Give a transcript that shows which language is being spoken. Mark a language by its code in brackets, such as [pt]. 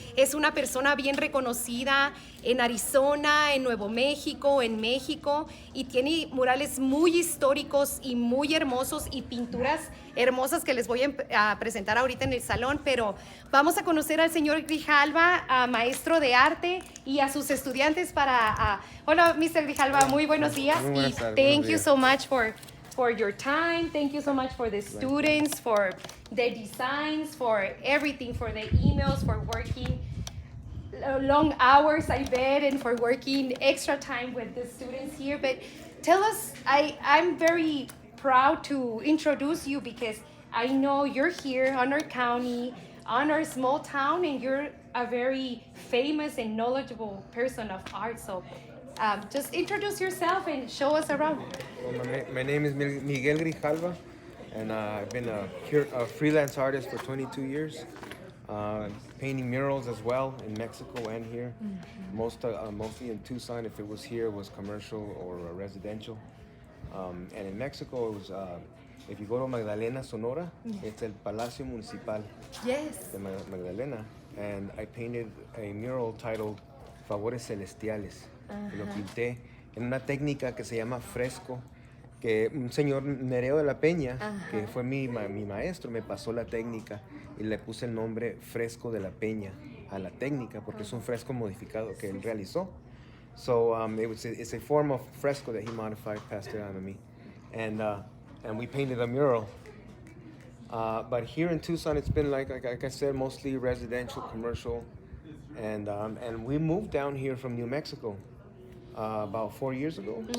[es] es una persona bien reconocida en Arizona, en Nuevo México, en México, y tiene murales muy históricos y muy hermosos y pinturas hermosas que les voy a presentar ahorita en el salón, pero vamos a conocer al señor Grijalva, maestro de arte, y a sus estudiantes para... hola, [en] Mr. Grijalva, [es] muy buenos días, y [en] thank you so much for your time. Thank you so much for the students, for the designs, for everything, for the emails, for working long hours, I bet, and for working extra time with the students here. But tell us, I'm very proud to introduce you because I know you're here on our county, on our small town, and you're a very famous and knowledgeable person of art. So just introduce yourself and show us around. Well, my name is Miguel Grijalva, and I've been a freelance artist for 22 years, painting murals as well in Mexico and here. Mm-hmm. Mostly in Tucson. If it was here, it was commercial or residential. And in Mexico, it was, if you go to Magdalena, Sonora, it's el Palacio Municipal de Magdalena. And I painted a mural titled Favores Celestiales. [es] Y lo pinté en una técnica que se llama fresco, que un señor Nereo de la Peña, que fue mi maestro, me pasó la técnica y le puse el nombre Fresco de la Peña a la técnica porque es un fresco modificado que él realizó. [en] So it's a form of fresco that he modified, passed it on to me, and we painted a mural. But here in Tucson, it's been like I said, mostly residential, commercial, and we moved down here from New Mexico about 4 years ago. Mm-hmm.